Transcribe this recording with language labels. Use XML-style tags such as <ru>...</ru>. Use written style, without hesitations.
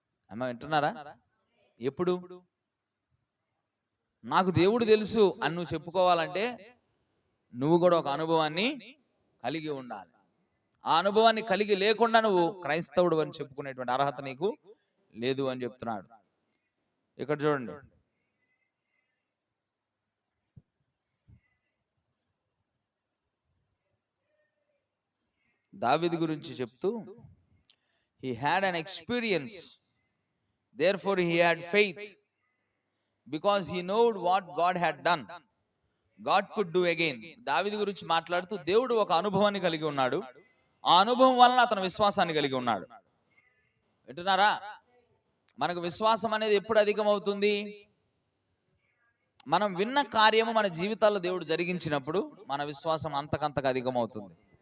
<te>అమ్మ వింటున్నారా? ఎప్పుడు నాకు దేవుడు తెలుసు అని నువ్వు చెప్పుకోవాలంటే నువ్వు కూడా ఒక అనుభవాన్ని కలిగి ఉండాలి. ఆ అనుభవాన్ని కలిగి లేకుండా నువ్వు క్రైస్తవుడు అని చెప్పుకునేటువంటి అర్హత నీకు లేదు అని చెప్తున్నాడు. ఇక్కడ చూడండి, దావీదు గురించి చెప్తూ,</te> <en>he had an experience, therefore he had faith, because he knowed what God had done, God could do again.</en> <te>దావీదు గురించి మాట్లాడుతూ దేవుడు ఒక అనుభవాన్ని కలిగి ఉన్నాడు, ఆ అనుభవం వలన అతను విశ్వాసాన్ని కలిగి ఉన్నాడు. వింటున్నారా? మనకు విశ్వాసం అనేది ఎప్పుడు అధికమవుతుంది? మనం విన్న కార్యము మన జీవితాల్లో దేవుడు జరిగించినప్పుడు మన విశ్వాసం అంతకంతకు అధికమవుతుంది.</te>